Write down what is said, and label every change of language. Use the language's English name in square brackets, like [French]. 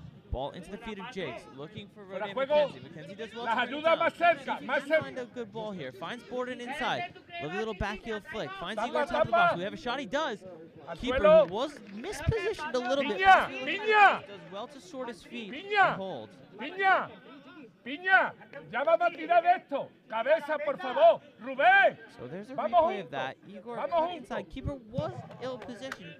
[English] Ball into the feet of Jakes, looking for Rodney McKenzie. McKenzie does well to bring it down. See if find a good ball here. Finds Borden inside. Lovely little back heel flick. Finds Igor top of the box. We have a shot. He does. Keeper who was mispositioned a little bit. Does well to sort his feet and hold. [Spanish] Piña, ya vamos a tirar esto. Cabeza, por favor. Rubén. [English] So there's a replay of that. Igor cut inside. Keeper was ill-positioned.